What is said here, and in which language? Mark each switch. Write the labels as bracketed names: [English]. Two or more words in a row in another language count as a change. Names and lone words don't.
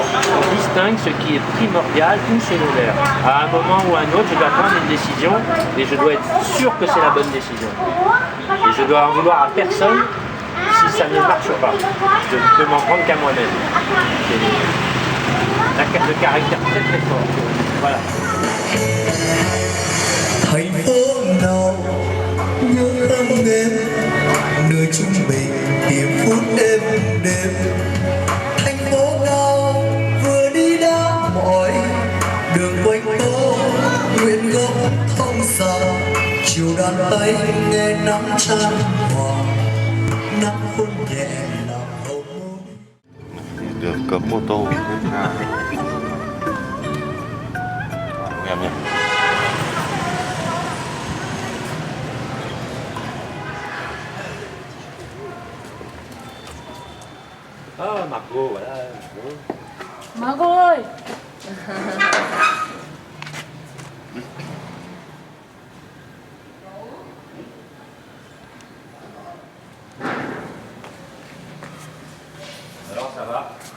[French] On distingue ce qui est primordial ou secondaire. À un moment ou à un autre, je dois prendre une décision et je dois être sûr que c'est la bonne décision. Et je dois en vouloir à personne si ça ne marche pas. Je ne peux m'en prendre qu'à moi-même. Le caractère très fort. Voilà. [Vietnamese] Thành phố nào nhớ không em, nơi chúng mình tìm phút êm đêm. Thành phố nào vừa đi đã mỏi, đường quanh phố nguyện gốc thông xa. Chiều đàn tay nghe nắng chan hòa, nắng hôn nhẹ làm hồng môn. Đường cấm ô tô em nhé. [French] Margot, voilà. [Vietnamese] Margot ơi. [French] Alors ça va?